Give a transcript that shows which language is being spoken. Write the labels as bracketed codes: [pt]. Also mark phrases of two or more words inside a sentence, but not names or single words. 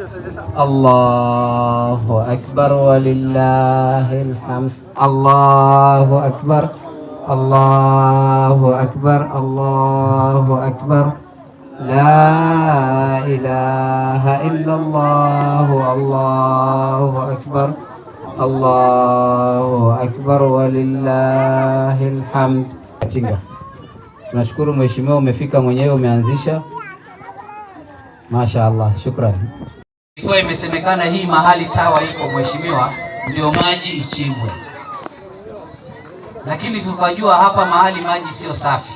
[ar] الله أكبر ولله الحمد، الله أكبر، الله أكبر، الله أكبر، لا إله إلا الله، الله أكبر، الله أكبر ولله الحمد. [sw] Tunashukuru mheshimiwa, umefika mwenyewe, umeanzisha. Mashaallah, shukrani. Ilikuwa imesemekana hii mahali tawa iko mheshimiwa, ndio maji ichimbwe, lakini tukajua hapa mahali maji sio safi.